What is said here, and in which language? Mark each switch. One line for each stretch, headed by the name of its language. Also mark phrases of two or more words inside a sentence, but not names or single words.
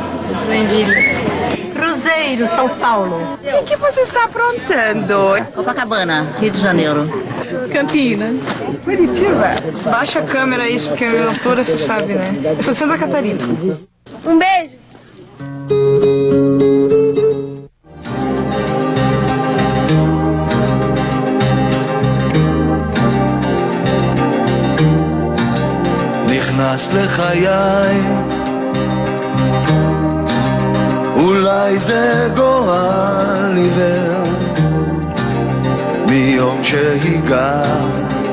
Portuguese: Cruzeiro, São Paulo. O que você está aprontando? Copacabana, Rio de Janeiro. Campinas. Curitiba. Baixa a câmera isso, porque a minha altura você sabe, né? Eu sou de Santa Catarina. Um beijo.
Hebrew: נכנס לחיי, אולי זה גורל עיוור, מיום שהגעת